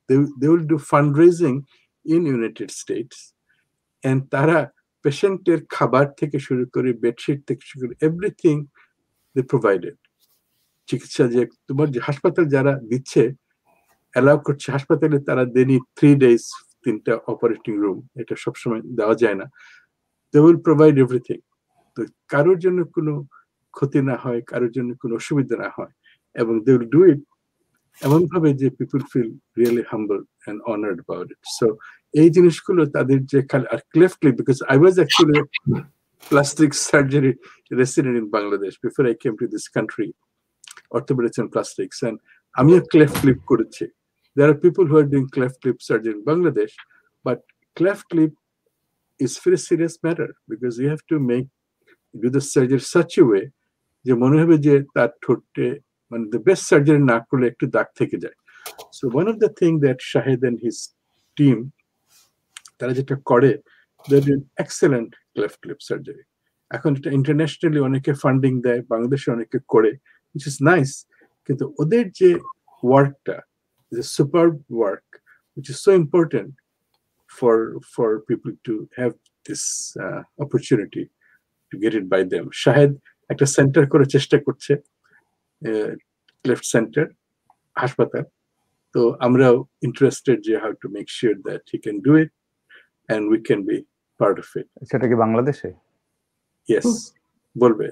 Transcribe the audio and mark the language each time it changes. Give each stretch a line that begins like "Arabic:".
English: They will do fundraising in United States, and
Bangla: tara patienteর খাবার থেকে শুরু করে
English: Bedsheet থেকে শুরু করে everything they provided.
Bangla: চিকিৎসা যে তোমার যে হাসপাতাল যারা দিচ্ছে, অ্যালাউ করছে হাসপাতালে, তারা
English: they need 3 days,
Bangla: 3টা অপারেটিং রুম, এটা সবসময় দেওয়া যায় না।
English: They will provide everything.
Bangla: তো কারোর জন্য কোনো ক্ষতি না হয়, কারোর জন্য কোনো অসুবিধা না হয়, এবং
English: they will do it
Bangla: এমন ভাবে যে
English: people feel really humble and honored about it. So
Bangla: এই জিনিসগুলো তাদের যে আর
English: cleft lip, because I was actually a plastic surgery resident in Bangladesh before I came to this country, orthopedics and plastics, and
Bangla: আমিও cleft lip করেছি.
English: There are people who are doing cleft lip surgery in Bangladesh, but cleft lip is very serious matter because you have to do the surgery such a way
Bangla: যে মনে হবে যে তার ঠোঁটে মানে
English: the best surgery
Bangla: না করলে একটু দাগ থেকে যায়.
English: So one of the thing that Shahid and his team,
Bangla: তারা যেটা করে,
English: they're doing excellent cleft lip surgery.
Bangla: এখন এটা ইন্টারন্যাশনালি অনেকে ফান্ডিং দেয়, বাংলাদেশে অনেকে করে,
English: which is nice,
Bangla: কিন্তু ওদের যে ওয়ার্কটা
English: is a superb work, which is so important for people to have this opportunity to get it by them.
Bangla: Shahid একটা সেন্টার করে চেষ্টা করছে, ক্লেফট সেন্টার হাসপাতাল।
English: তো আমরাও ইন্টারেস্টেড যে how to make sure that he can do it and we can be part of it.
Bangla: সেটা কি বাংলাদেশে? ইয়েস, বলবে।